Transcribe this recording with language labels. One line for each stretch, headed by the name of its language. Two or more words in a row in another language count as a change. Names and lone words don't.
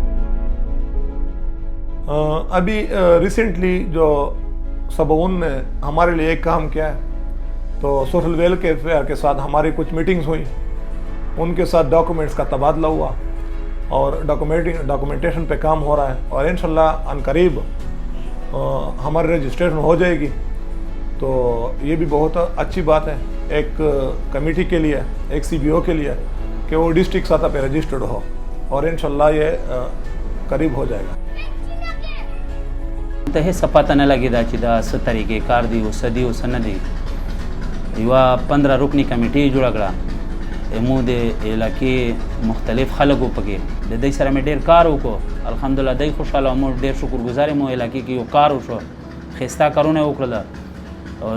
Urdu: ابھی ریسنٹلی جو سباؤن نے ہمارے لیے ایک کام کیا ہے، تو
English: social welfare
Urdu: کے ساتھ ہماری کچھ میٹنگز ہوئیں، ان کے ساتھ ڈاکومنٹس کا تبادلہ ہوا اور ڈاکومنٹیشن پہ کام ہو رہا ہے اور انشاءاللہ ان قریب ہماری رجسٹریشن ہو جائے گی. تو یہ بھی بہت اچھی بات ہے ایک کمیٹی کے لیے، ایک CBO کے لیے، کہ وہ ڈسٹرکٹ سطح پہ رجسٹرڈ ہو اور انشاءاللہ یہ قریب ہو جائے گا.
Pashto: ته سپاته نه لګي دا چې دا څه طریقې کار دی اوس دی اوس نه دی. یوه 15 رکنی کمیټې جوړه کړه، مو د علاقې مختلف خلکو پکې د دوی سره مې ډېر کار وکړو. الحمدلله دوی خوشحاله مو ډېر شکرګزار مو علاقې کې یو کار وشو، ښایسته کارونه وکړله.